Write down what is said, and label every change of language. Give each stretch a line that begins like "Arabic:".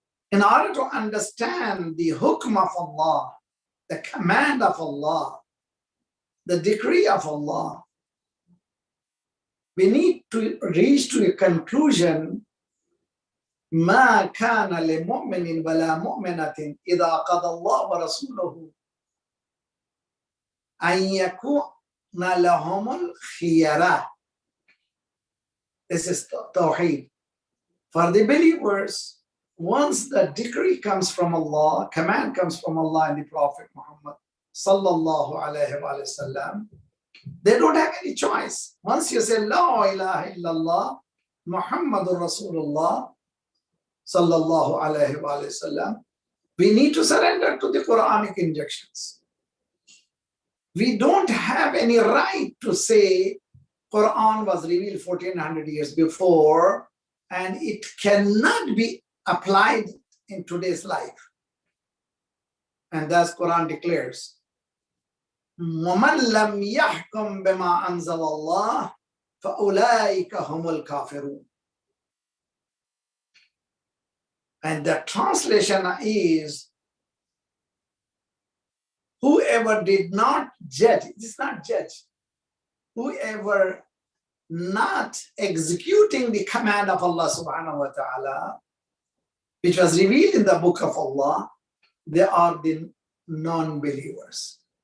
English: In order to understand the hukm of Allah, the command of Allah, the decree of Allah, we need to reach to a conclusion.
Arabic: ما كان لمؤمن ولا مؤمنة إذا قضى الله ورسوله أن يكون لهم الخيرة.
English: This is Tawheed. For the believers, once the decree comes from Allah, command comes from Allah and the Prophet Muhammad sallallahu alayhi wa sallam, they don't have any choice. Once you say La ilaha illallah Muhammadur Rasulullah sallallahu alayhi wa sallam, we need to surrender to the Quranic injunctions. We don't have any right to say Quran was revealed 1400 years before and it cannot be applied in today's life. And thus Quran declares,
Arabic: وَمَنْ لَمْ يَحْكُمْ بِمَا أَنزَلَ اللَّهُ فَأُولَٰئِكَ هُمُ الْكَافِرُونَ.
English: And the translation is, whoever did not judge, it is not judge, whoever not executing the command of Allah subhanahu wa ta'ala, which was revealed in the book of Allah, they are the non-believers.